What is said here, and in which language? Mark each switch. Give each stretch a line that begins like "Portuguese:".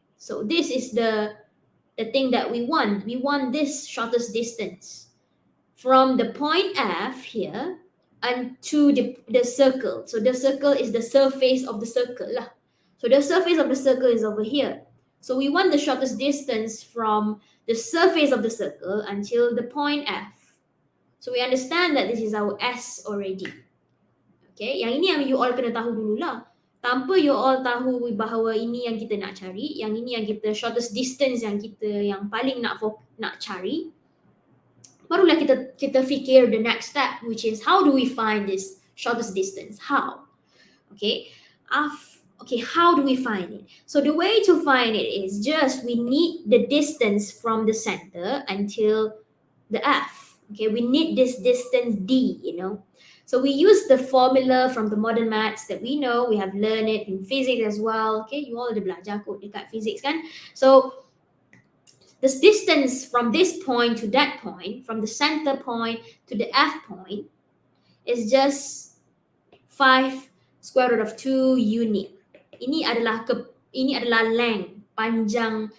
English: So this is the thing that we want. We want this shortest distance from the point F here and to the circle. So the circle is the surface of the circle lah. So the surface of the circle is over here. So we want the shortest distance from the surface of the circle until the point F. So we understand that this is our S already.
Malay: Okay, yang ini yang you all kena tahu dululah. Tanpa you all tahu bahawa ini yang kita nak cari, yang ini yang kita shortest distance yang paling nak cari, barulah kita fikir
English: the next step, which is how do we find this shortest distance? How? Okay, how do we find it? So the way to find it is just we need the distance from the center until the F. Okay, we need this distance D, you know. So we use the formula from the modern maths that we know. We have learned it in physics as well.
Malay: Okay, you all ada belajar kot dekat physics kan?
English: So this distance from this point to that point, from the center point to the F point, is just 5 square root of 2 unit.
Malay: Ini adalah length, panjang.